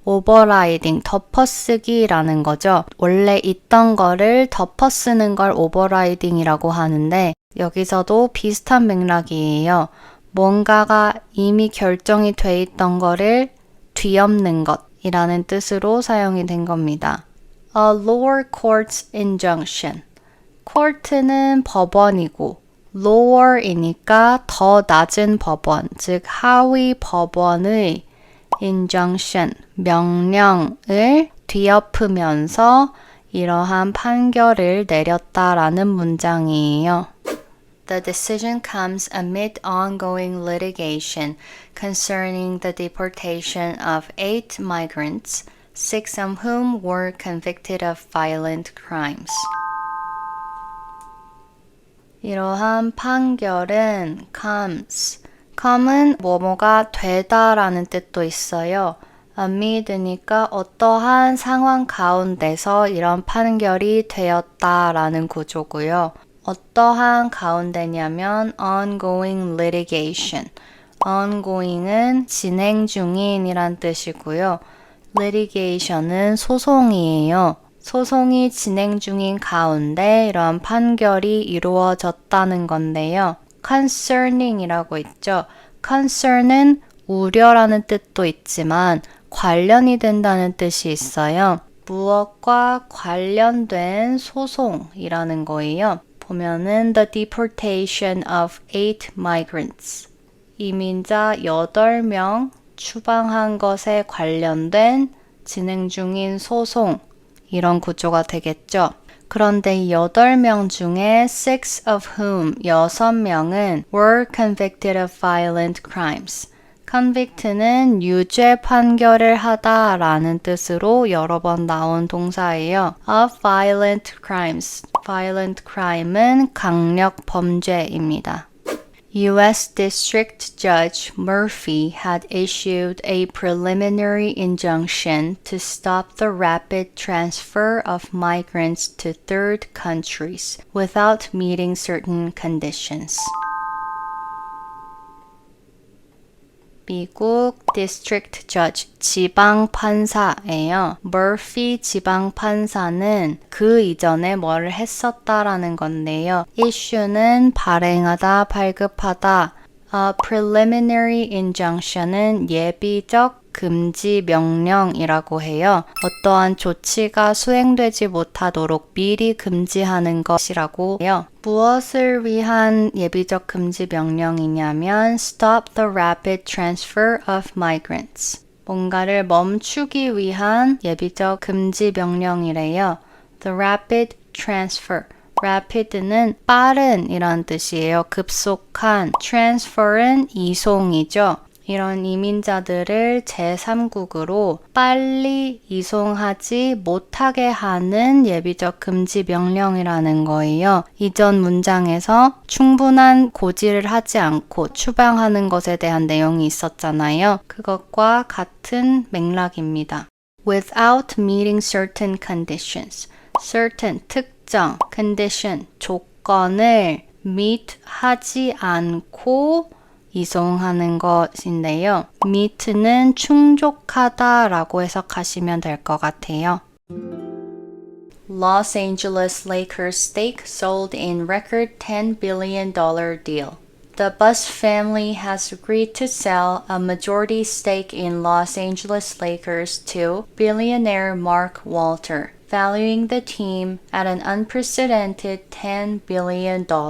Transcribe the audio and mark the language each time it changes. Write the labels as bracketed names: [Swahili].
[Korean] overriding, 덮어쓰기라는 거죠. 원래 있던 거를 덮어쓰는 걸 overriding이라고 하는데 여기서도 비슷한 맥락이에요. 뭔가가 이미 결정이 돼 있던 거를 뒤엎는 것이라는 뜻으로 사용이 된 겁니다. [English] A lower court's injunction. [Korean] court는 법원이고 lower이니까 더 낮은 법원, 즉 하위 법원의 injunction, 명령을 뒤엎으면서 이러한 판결을 내렸다라는 문장이에요. [English] The decision comes amid ongoing litigation concerning the deportation of 8 migrants, 6 of whom were convicted of violent crimes. [Korean] 이러한 판결은 come은 뭐뭐가 되다라는 뜻도 있어요. amid니까 어떠한 상황 가운데서 이런 판결이 되었다라는 구조고요. 어떠한 가운데냐면 [English] ongoing litigation. [Korean] ongoing은 진행 중인이란 뜻이고요. litigation은 소송이에요. 소송이 진행 중인 가운데 이런 판결이 이루어졌다는 건데요. concerning이라고 있죠. concern은 우려라는 뜻도 있지만 관련이 된다는 뜻이 있어요. 무엇과 관련된 소송이라는 거예요. 보면은 [English] the deportation of 8 migrants. [Korean] 이민자 8명 추방한 것에 관련된 진행 중인 소송 이런 구조가 되겠죠. 그런데 이 8명 중에 [English] 6 of whom [Korean] 6명은 [English] were convicted of violent crimes. [Korean] convict는 유죄 판결을 하다라는 뜻으로 여러 번 나온 동사예요. [English] of violent crimes. violent crime은 [Korean] 강력 범죄입니다. [English] U.S. District Judge Murphy had issued a preliminary injunction to stop the rapid transfer of migrants to third countries without meeting certain conditions. [Korean] 미국 District Judge, 지방판사예요. Murphy 지방판사는 그 이전에 뭘 했었다라는 건데요. issue는 발행하다, 발급하다. [English] A preliminary injunction [Korean] 은 예비적 금지 명령이라고 해요. 어떠한 조치가 수행되지 못하도록 미리 금지하는 것이라고 해요. 무엇을 위한 예비적 금지 명령이냐면 [English] Stop the rapid transfer of migrants. [Korean] 뭔가를 멈추기 위한 예비적 금지 명령이래요. [English] The rapid transfer. [Korean] rapid는 빠른 이란 뜻이에요. 급속한. transfer은 이송이죠. 이런 이민자들을 제3국으로 빨리 이송하지 못하게 하는 예비적 금지 명령이라는 거예요. 이전 문장에서 충분한 고지를 하지 않고 추방하는 것에 대한 내용이 있었잖아요. 그것과 같은 맥락입니다. [English] Without meeting certain conditions. [Korean] certain, 특정, condition, 조건을 meet 하지 않고 이송하는 것인데요. meet는 충족하다라고 해석하시면 될 것 같아요. [English] Los Angeles Lakers stake sold in record $10 billion deal. The Buss family has agreed to sell a majority stake in Los Angeles Lakers to billionaire Mark Walter, valuing the team at an unprecedented $10 billion.